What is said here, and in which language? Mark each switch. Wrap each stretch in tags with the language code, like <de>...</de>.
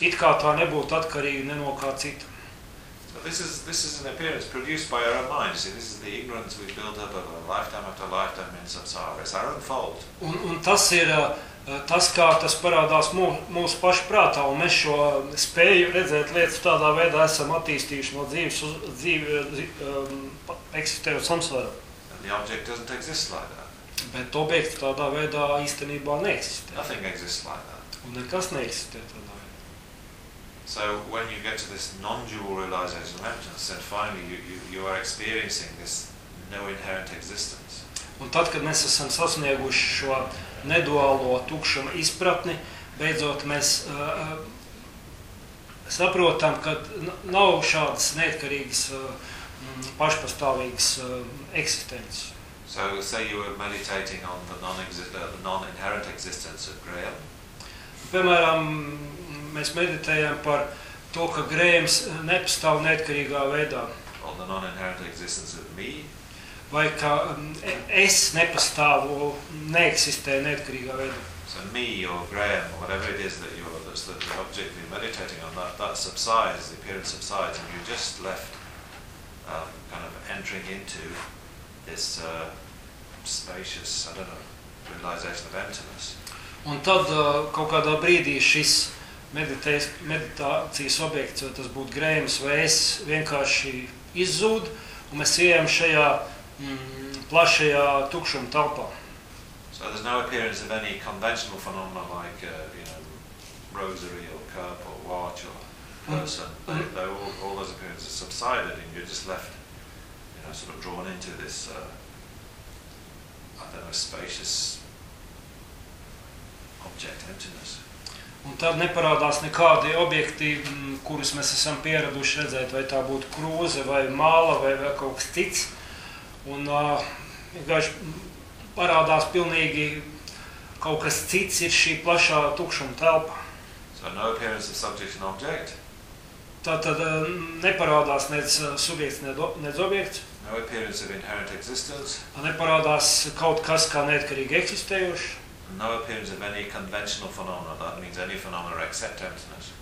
<lv>It kā tā nebūtu atkarīga ne no kā cita.</lv> <en>So this is an appearance produced by our own mind. See, this is the ignorance we build up of lifetime after lifetime in samsara. It's our own fault.</en> <lv>Un tas ir tas, kā tas parādās mūsu pašu prātā, un mēs šo spēju redzēt lietas tādā veidā esam attīstījuši no dzīves uz dzīvi eksistējot samsvaru.</lv> <en>The object doesn't exist like that.</en> <lv>Bet objekts tādā veidā īstenībā neeksistē.</lv> <en>Nothing exists like that.</en> <lv>Un nekas neeksistē tādā veidā.</lv> <en>So when you get to this non-dual realization of emptiness, then finally you are experiencing this no inherent existence.</en> <lv>Un tad, kad mēs esam sasnieguši šo neduālo tukšuma izpratni, beidzot mēs saprotam, ka nav šādas neatkarīgas pašpastāvīgas eksistences.</lv> <en>So say you were meditating on the non-inherent existence of Graham.</en> <lv>Piemēram, mēs meditējam par to, ka Grahams nepastāv neatkarīgā veidā.</lv> <en>On the non-inherent existence of me.</en> <lv>Vai ka es nepastāvu, neeksistē neatkarīgā veidā.</lv> <en>So me or Graham or whatever it is that that's the object you're meditating on, that subsides, the appearance subsides, and you're just left kind of entering into this spacious, I don't know, realization of emptiness.</en> <lv>Un tad kaut kādā brīdī šis meditācijas objekts, vai tas būtu Graham's vai es, vienkārši izzūd, un mēs ejam šajā plašajā tukšuma telpā.</lv> <en>So there's no appearance of any conventional phenomena like, rosary or cup or watch or person. All those appearances subsided and you're just left, sort of drawn into this, spacious object emptiness.</en> <lv>Un tad neparādās nekādi objekti, kurus mēs esam pieraduši redzēt, vai tā būtu krūze, vai māla, vai kaut kas cits. Un vienkārši parādās pilnīgi kaut kas cits ir šī plašā tukšuma telpa.</lv> <en>So no appearance of subject and object.</en> <lv>Tad neparādās nec subjekts, nec objekts.</lv> <en>No appearance of inherent existence.</en> <lv>Neparādās kaut kas kā neatkarīgi eksistējuši.</lv> <en>No appearance of any conventional phenomena, that means any phenomena except emptiness.</en>